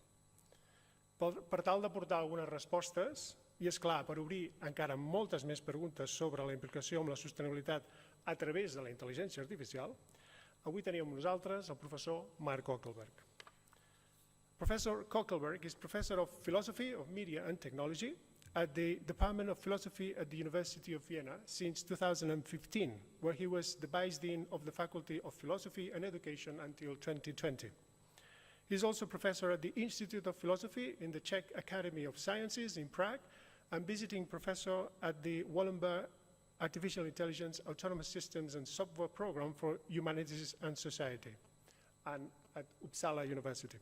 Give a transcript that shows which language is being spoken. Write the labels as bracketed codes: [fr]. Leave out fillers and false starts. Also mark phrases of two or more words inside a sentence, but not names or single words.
[ca] Per tal d'aportar algunes respostes, i és clar, per obrir encara moltes més preguntes sobre la implicació amb la sostenibilitat a través de la intel·ligència artificial, avui tenim amb nosaltres el professor Marc Coeckelbergh. [en] Professor Coeckelbergh is Professor of Philosophy of Media and Technology at the Department of Philosophy at the University of Vienna since 2015, where he was the Vice Dean of the Faculty of Philosophy and Education until 2020. He is also professor at the Institute of Philosophy in the Czech Academy of Sciences in Prague and visiting professor at the Wallenberg Artificial Intelligence, Autonomous Systems and Software Program for Humanities and Society, and at Uppsala University.